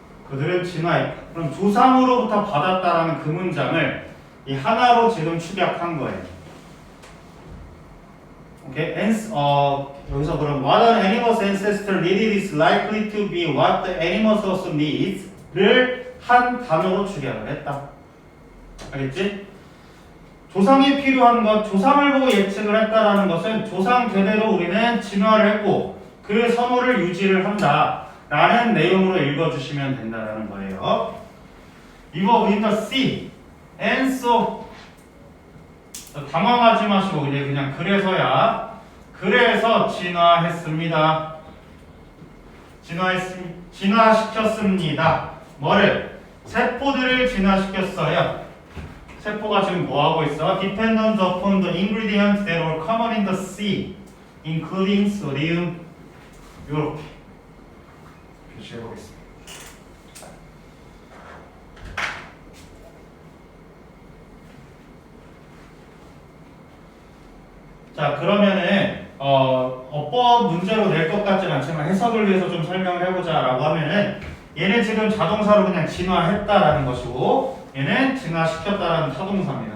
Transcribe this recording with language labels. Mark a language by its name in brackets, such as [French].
[Korean] 그들은 진화해. 그럼 조상으로부터 받았다라는 그 문장을 이 하나로 지금 축약한 거예요. 오케이? 여기서 그럼 [English] what an animal's ancestor needed is likely to be what the animal also needs를 [Korean] 한 단어로 축약을 했다. 알겠지? 조상이 필요한 것, 조상을 보고 예측을 했다라는 것은 조상 대대로 우리는 진화를 했고 그 선호를 유지를 한다 라는 내용으로 읽어주시면 된다는 거예요. 이거 [English] in the sea and so [Korean] 당황하지 마시고 그냥 그래서야 그래서 진화했습니다. 진화시켰습니다. 뭐를? 세포들을 진화시켰어요. 세포가 지금 뭐 하고 있어? [English] Dependent upon the ingredients that were common in the sea, including sodium. [Korean] 이렇게 표시해 보겠습니다. 자, 그러면은 어법 문제로 낼 것 같진 않지만 해석을 위해서 좀 설명을 해보자라고 하면은 얘는 지금 자동사로 그냥 진화했다라는 것이고 얘는 진화시켰다라는 타동사입니다.